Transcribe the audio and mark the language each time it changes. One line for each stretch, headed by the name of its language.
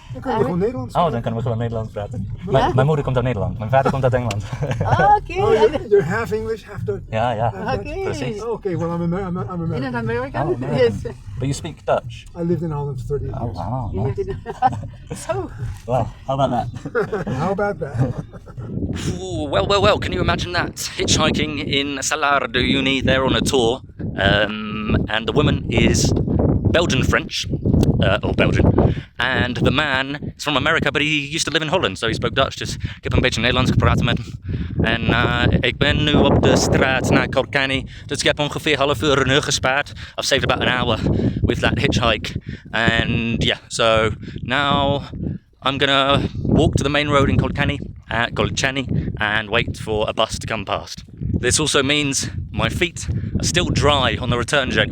Dutch: Dan kunnen we gewoon Nederlands Oh, dan kunnen we gewoon Nederlands praten. Mijn moeder komt uit Nederland, mijn vader komt uit Engeland.
English: Okay. you're half English, half Dutch.
Dutch: Ja.
English: Okay.
Dutch: Precies.
English: Okay, well, I'm American. In American? Oh, American. Yes. But you speak Dutch? I lived in Holland for 30 years. Oh, wow. You Nice. lived in... So... Well, how about that? How about that? Ooh, well, can you imagine that? Hitchhiking in Salar de Uyuni, they're on a tour, and the woman is Belgian-French, or Belgian, and the man is from America, but he used to live in Holland, so he spoke Dutch,
Dutch: dus ik heb een beetje Nederlands gepraat met hem. En ik ben nu op de straat naar Colchani, dus ik heb ongeveer half uur een uur gespaard.
English: I've saved about an hour with that hitchhike, and yeah, so now I'm gonna walk to the main road in Colchani and wait for a bus to come past. This also means my feet are still dry on the return journey.